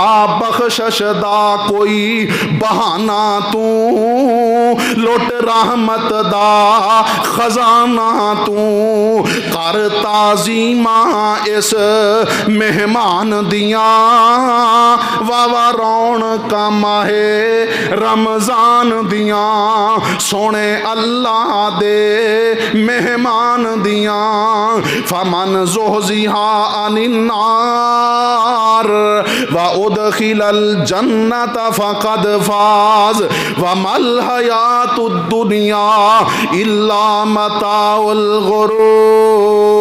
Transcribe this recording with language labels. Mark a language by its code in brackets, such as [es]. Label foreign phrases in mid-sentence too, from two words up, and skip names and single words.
[pa] بخشش دا کوئی بہانہ تو لٹ رحمت دا خزانہ تو کر تعظیماں اس مہمان دیاں واہ واہ رونقاں ماہِ رمضان دیاں سوہنے اللہ دے مہمان دیاں [ar] فمن زحزح عن النار وأدخل الجنة فقد فاز وما الحياة الدنيا إلا متاع الغرور.